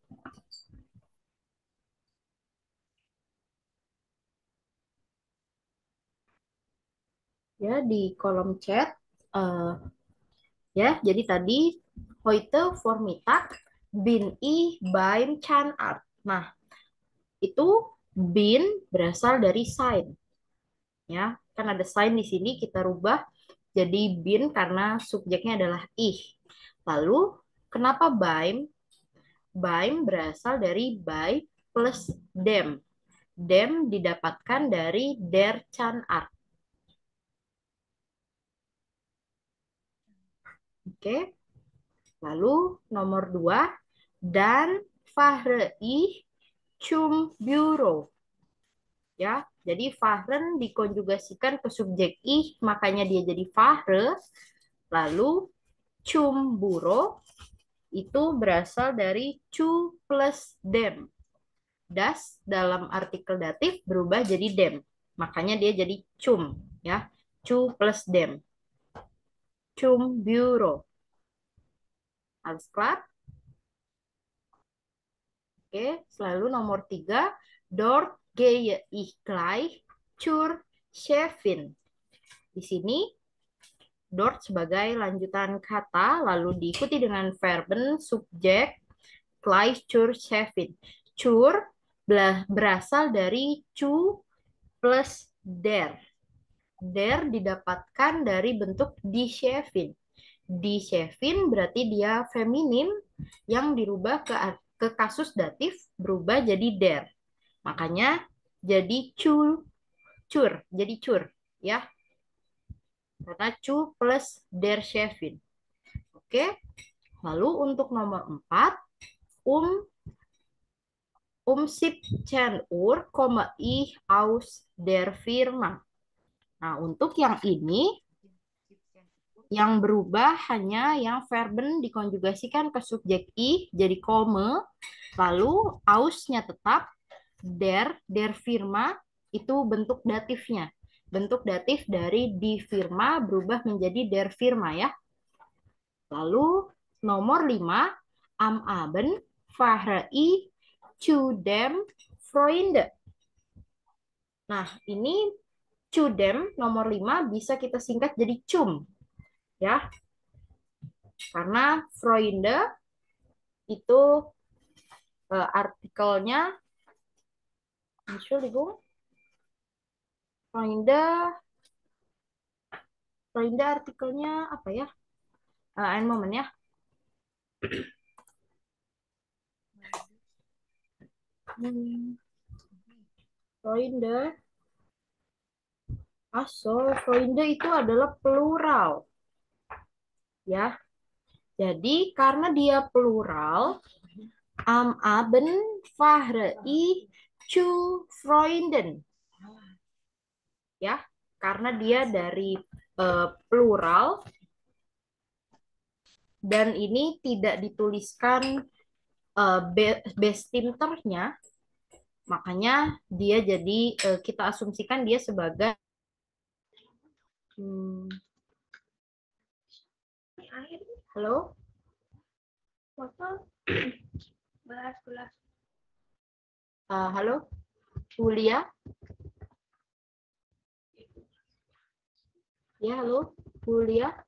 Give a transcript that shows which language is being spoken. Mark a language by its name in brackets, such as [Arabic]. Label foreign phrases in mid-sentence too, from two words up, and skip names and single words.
[Indonesian] Ya, di kolom chat. eh, ya, jadi tadi [German] heute Vormittag bin ich beim Zahnarzt. [Indonesian] Nah, itu bin berasal dari sign. Ya, kan ada sign di sini kita rubah jadi bin karena subjeknya adalah ich. Lalu, kenapa beim? Beim berasal dari by plus dem. Dem didapatkan dari [German] der Zahnarzt. [Indonesian] Oke. Lalu nomor 2, [German] dan fahre ich zum Büro. [Indonesian] Ya, jadi fahren dikonjugasikan ke subjek ich, makanya dia jadi fahre. Lalu [German] zum Büro [Indonesian] itu berasal dari [German] zu plus dem. [Indonesian] Das dalam artikel datif berubah jadi dem. Makanya dia jadi cum, ya. [German] Zu plus dem. Zum Büro. Alles klar? [Indonesian] Oke, selalu nomor 3. [German] Dort gehe ich gleich zur Chefin. [Indonesian] Di sini dort sebagai lanjutan kata, lalu diikuti dengan verben subjek [German] gleich zur Chefin. [Indonesian] Zur berasal dari [German] zu plus der. [Indonesian] Der didapatkan dari bentuk [German] die Chefin. Die Chefin [Indonesian] berarti dia feminin yang dirubah ke kasus datif berubah jadi der. Makanya jadi jadi cur ya. Karena cu plus [German] der Chefin. [Indonesian] Oke. Lalu untuk nomor 4, [German] um 17 Uhr komme ich aus der Firma. [Indonesian] Nah, untuk yang ini yang berubah hanya yang verben dikonjugasikan ke subjek ich jadi komme, lalu ausnya tetap, [German] der firma [Indonesian] itu bentuk datifnya. Bentuk datif dari di firma berubah menjadi [German] der firma [Indonesian] ya. Lalu nomor 5, [German] am Abend fahre ich zu dem Freunde. [Indonesian] Nah, ini [German] zu dem [Indonesian] nomor 5 bisa kita singkat jadi cum. Ya. Karena Freunde itu artikelnya Entschuldigung. Freunde Freunde artikelnya apa ya? [German] Ein moment ya. Freunde. [Indonesian] Freunde itu adalah plural. Ya. Jadi karena dia plural, [German] am Abend fahre ich zu Freunden. [Indonesian] Ya, karena dia dari plural dan ini tidak dituliskan bestimternya, makanya dia jadi kita asumsikan dia sebagai halo, halo, Julia, ya halo, Julia.